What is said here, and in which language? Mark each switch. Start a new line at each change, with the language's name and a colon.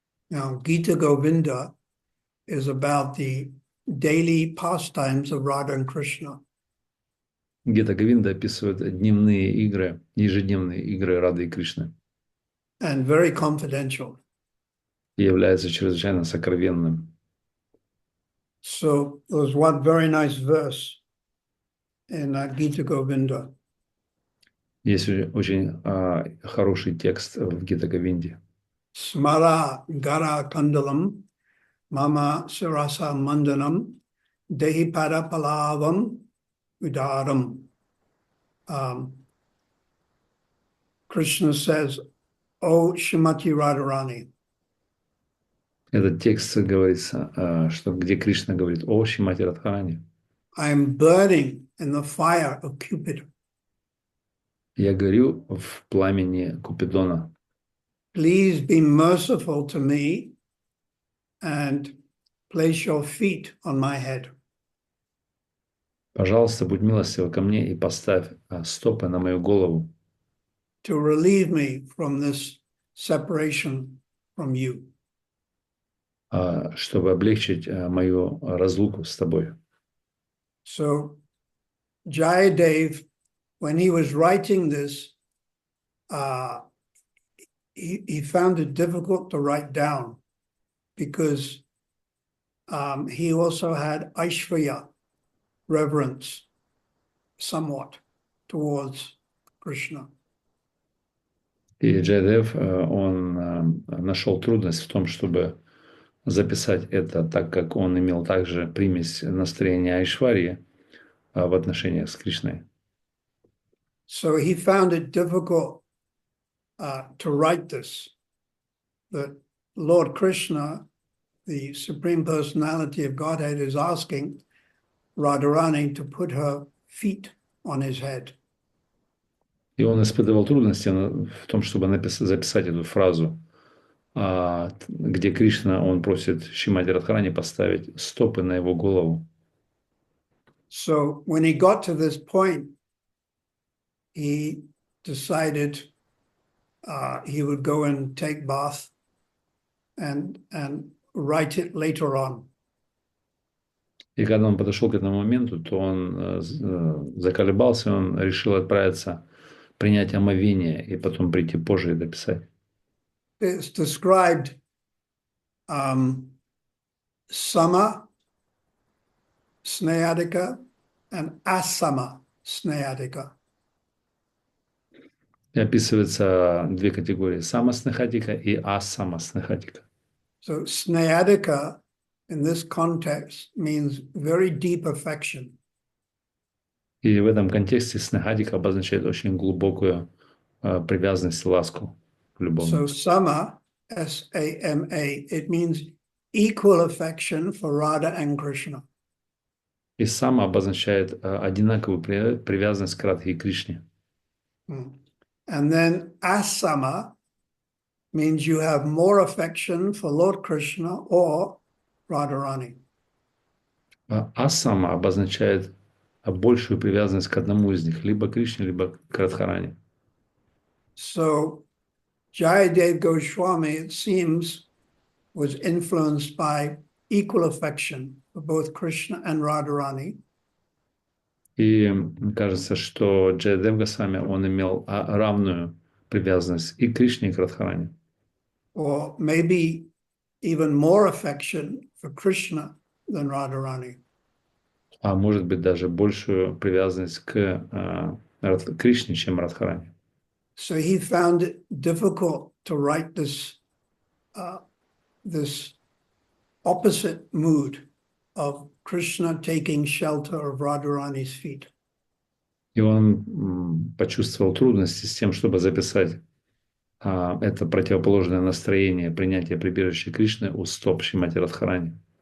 English: Now, Gita Govinda is about the daily pastimes of Radha and Krishna.
Russian: Гита Говинда описывает дневные игры, ежедневные игры Рады и Кришны.
English: And very confidential.
Russian: И является чрезвычайно сокровенным.
English: So there was one very nice verse in Gita Govinda.
Russian: Есть очень хороший текст в Гита Говинде.
Sanskrit: Smara gara kandalam mama sirasa mandanam dehi pada palavam udaram.
English: Krishna says, "O Shrimati Radharani."
Russian: Этот текст говорится, что где Кришна говорит о Шримати Радхарани.
English: I am burning in the fire of Cupid.
Russian: Я горю в пламени Купидона.
English: Please be merciful to me and place your feet on my head.
Russian: Пожалуйста, будь милостива ко мне и поставь стопы на мою голову.
English: To relieve me from this separation from you.
Russian: Чтобы облегчить мою разлуку с тобой.
English: So, Jayadev, when he was writing this, he found it difficult to write down because he also had Aishvarya, reverence, somewhat towards Krishna.
Russian: И Джайадев, он нашел трудность в том, чтобы записать это, так как он имел также примесь настроения Айшварьи в отношениях с Кришной.
English: So he found it difficult to write this, that Lord Krishna, the Supreme Personality of Godhead, is asking Radharani to put her feet on his head.
Russian: И он испытывал трудности в том, чтобы записать эту фразу, где Кришна, он просит Шримати Радхарани поставить стопы на его голову.
English: So when he got to this point, he decided he would go and take bath and write it later on.
Russian: И когда он подошел к этому моменту, то он заколебался, он решил отправиться, принять омовение и потом прийти позже и дописать.
English: It's described sama snayadika and asama snayadika.
Russian: И описывается две категории: самаснехатика и асамаснехатика.
English: So snayadika in this context means very deep affection.
Russian: И в этом контексте снехатика обозначает очень глубокую привязанность и ласку к любому.
English: So sama, S-A-M-A, it means equal affection for Radha and Krishna.
Russian: И сама обозначает одинаковую привязанность к Радхе и Кришне.
English: And then asama means you have more affection for Lord Krishna or Radharani.
Russian: Асама обозначает большую привязанность к одному из них, либо к Кришне, либо к Радхарани.
English: So Jayadev Goswami, it seems, was influenced by equal affection for both Krishna and Radharani.
Russian: И кажется, что Джайадев Госвами, он имел равную привязанность и к Кришне, и к Радхарани.
English: Or maybe even more affection for Krishna than Radharani.
Russian: А может быть даже большую привязанность к Кришне, чем Радхарани.
English: So he found it difficult to write this opposite mood of Krishna taking shelter of Radharani's feet.
Russian: И он почувствовал трудности с тем, чтобы записать это противоположное настроение принятия прибежища Кришны у стоп Шримати Радхарани.